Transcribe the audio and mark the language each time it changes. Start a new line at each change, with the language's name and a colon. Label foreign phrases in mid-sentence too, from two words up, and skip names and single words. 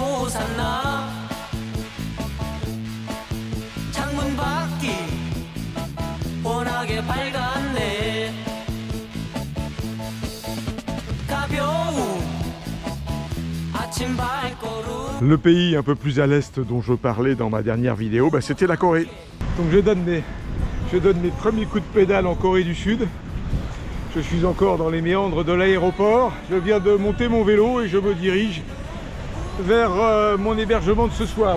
Korean: 솟았나 창문 밖이 워낙에 밝았네 가벼운 아침 발걸음.
French: Le pays un peu plus à l'est dont je parlais dans ma dernière vidéo, bah, c'était la Corée. Donc je donne mes premiers coups de pédale en Corée du Sud. Je suis encore dans les méandres de l'aéroport. Je viens de monter mon vélo et je me dirige vers mon hébergement de ce soir.